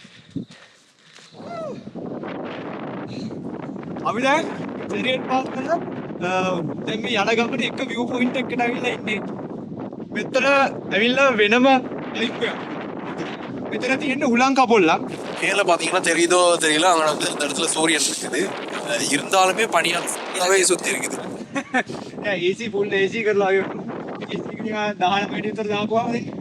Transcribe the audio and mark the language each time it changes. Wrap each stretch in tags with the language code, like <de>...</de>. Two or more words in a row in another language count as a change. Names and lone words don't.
<si>අපි දැන් චැරියට් පාත් කරලා දැන් මේ යන ගමනේ එක</si> <en>view point</en> <si>එකකට අවිල්ලා ඉන්නේ. මෙතන ඇවිල්ලා වෙනම லைஃப் එකක්. මෙතන තියෙන උලං කපොල්ලක්.</si> <ta>கீழே பார்த்தீங்கன்னா தெரியுதோ தெரியல, அங்கே வந்து அந்த இடத்துல சூரியன் இருக்குது, இருந்தாலுமே பனியாக ஃபுல்லாகவே சுற்றி இருக்குது.</ta> <en>AC full AC</en> <si>කරලා ආවේ. AC එක නිකන් 19 මිනිත්තු විතර දාපුවාම</si>